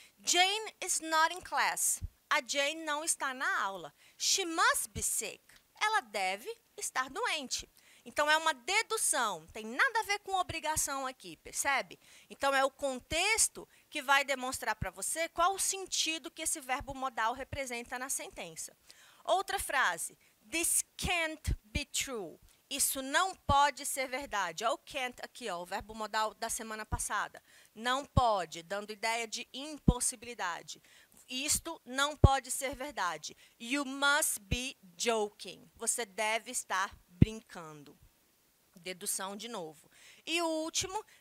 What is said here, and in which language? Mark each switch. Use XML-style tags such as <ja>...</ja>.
<en>Jane is not in class.</en> <pt>A Jane não está na aula.</pt> <en>She must be sick.</en> <pt>Ela deve estar doente. Então, é uma dedução, tem nada a ver com obrigação aqui, percebe? Então, é o contexto que vai demonstrar para você qual o sentido que esse verbo modal representa na sentença. Outra frase,</pt> <en>this can't be true.</en> <pt>Isso não pode ser verdade. Olha o can't aqui, ó, o verbo modal da semana passada. Não pode, dando ideia de impossibilidade. Isto não pode ser verdade.</pt> <en>You must be joking.</en> <pt>Você deve estar brincando. Dedução de novo. E o último,</pt>